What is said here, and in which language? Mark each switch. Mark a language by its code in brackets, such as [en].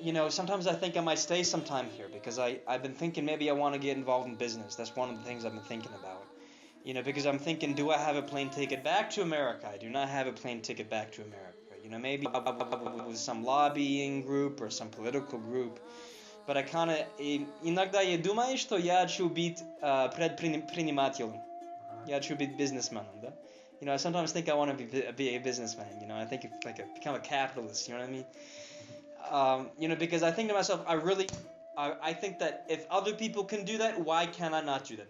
[en] Sometimes I think I might stay some time here because I've been thinking maybe I want to get involved in business. That's one of the things I've been thinking about. Because I'm thinking, do I have a plane ticket back to America? I do not have a plane ticket back to America. Maybe with some lobbying group or some political group. But I kind of... [ru] Иногда я думаю, что я хочу быть предпринимателем. Я хочу быть businessman, да? [en] I sometimes think I want to be a businessman. I think become a capitalist. You know what I mean? Because I think to myself, I think that if other people can do that, why can I not do that?